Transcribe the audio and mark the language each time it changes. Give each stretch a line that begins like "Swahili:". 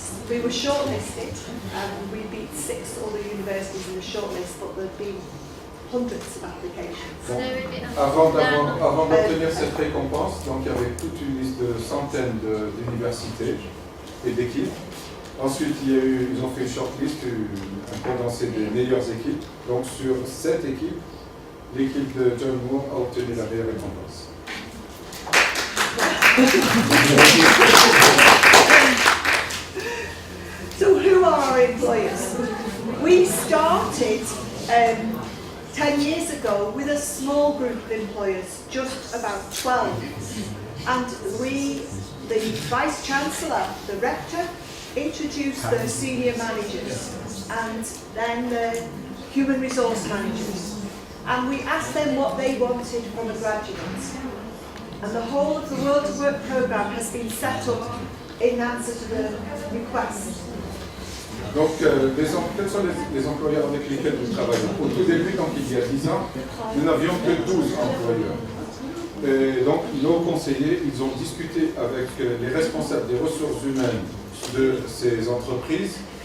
English: We were shortlisted, and we beat 6 other universities in the shortlist, but there'd been hundreds of applications. So there will be a-
French: Avant d'obtenir cette récompense, donc il y avait toute une liste de centaines d'universités et d'équipes. Ensuite, ils ont fait une shortlist, un condensé des meilleures équipes. Donc sur 7 équipes, l'équipe de John Moore a obtenu la meilleure récompense.
English: So who are our employers? We started 10 years ago with a small group of employers, just about 12. And we, the Vice Chancellor, the Rector, introduced the senior managers and then the human resource managers. And we asked them what they wanted from a graduate. And the whole of the World of Work programme has been set up in answer to the request.
French: Donc, quels sont les employeurs avec lesquels nous travaillons? Au tout début, donc il y a 10 ans, nous n'avions que 12 employeurs. Et donc, nos conseillers, ils ont discuté avec les responsables des ressources humaines de ces entreprises.